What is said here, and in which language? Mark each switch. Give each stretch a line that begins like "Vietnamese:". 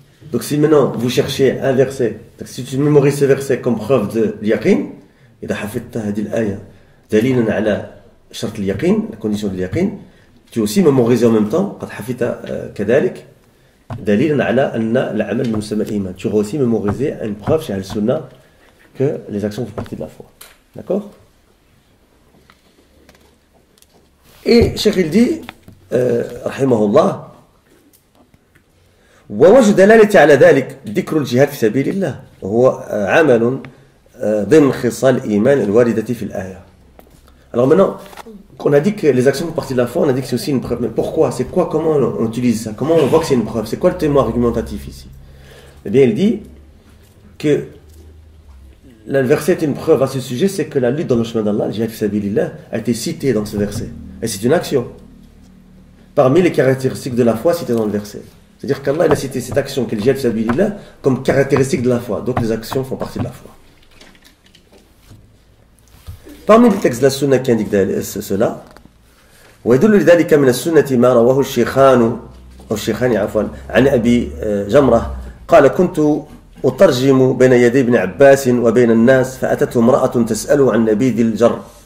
French: Donc si maintenant vous cherchez un verset, donc si tu mémorises ce verset comme preuve de l'yaqin,
Arabic: إذا حفظت هذه الآية دليلا على شرط اليقين,
French: la condition de l'yaqin, tu as aussi mémorisé en même temps
Arabic: قد حفظت كذلك دليلا على أن العمل من مسمى الإيمان.
French: Tu auras aussi mémorisé une preuve chez Al-Sunnah que les actions font partie de la foi. D'accord? Et Cheikh il dit
Arabic: رحمه الله ووجه دلالة على ذلك ذكر الجهاد في سبيل الله وهو عمل ضمن خصال الإيمان الواردة في الآية.
French: Alors maintenant, on a dit que les actions font partie de la foi, on a dit que c'est aussi une preuve. Mais pourquoi? C'est quoi? Comment on utilise ça? Comment on voit que c'est une preuve? C'est quoi le témoin argumentatif ici? Eh bien, il dit que le verset est une preuve à ce sujet, c'est que la lutte dans le chemin d'Allah, le jihad fi sabilillah, a été citée dans ce verset. Et c'est une action. Parmi les caractéristiques de la foi citées dans le verset. C'est-à-dire qu'Allah a cité cette action, qui est le jihad fi sabilillah, comme caractéristique de la foi. Donc les actions font partie de la foi. Parmi les textes de la sunna qui indiquent cela,
Arabic: ويدل لذلك من السنة ما رواه الشيخان عفوا عن أبي جمرة قال كنت أترجم بين يدي ابن عباس وبين الناس فأتته امرأة تسأله عن نبيذ الجر